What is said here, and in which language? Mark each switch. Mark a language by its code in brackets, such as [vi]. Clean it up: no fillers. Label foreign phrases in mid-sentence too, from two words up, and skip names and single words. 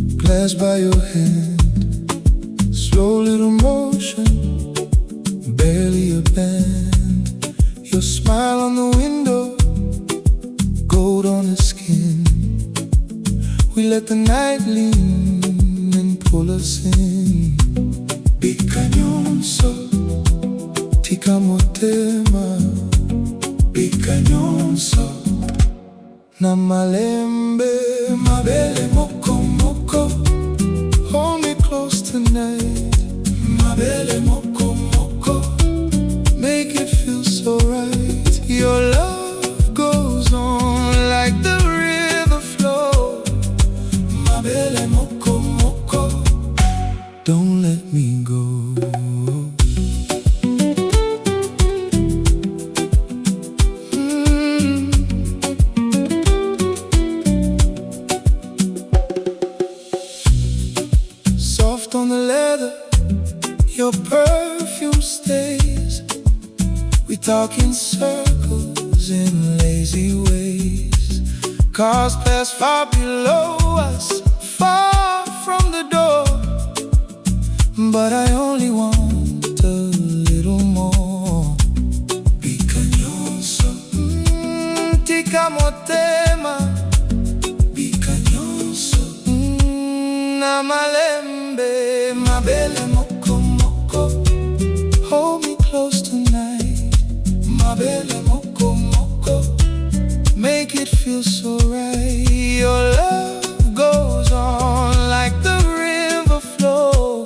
[en] pass by your hand, slow little motion, barely a band. Your smile on the window, gold on the skin. We let the night lean and pull us in. [ln] Bikanyonso, tika motema. Bikanyonso, na malembe, mabele moko moko. [en] Hold me close tonight, [ln] mabele moko moko. [en] Make it feel so right. Your love goes on like the river flow. [ln] Mabele moko moko, [en] don't let me go. Soft on the leather, your perfume stays. We talk in circles, in lazy ways. Cars pass far below us, far from the door. But I only want a little more. [ln] Bikanyonso, tika motema. Bikanyonso, na malembe, mabele moko moko. [en] Hold me close tonight, [ln] mabele moko moko. [en] Make it feel so right. Your love goes on like the river flow.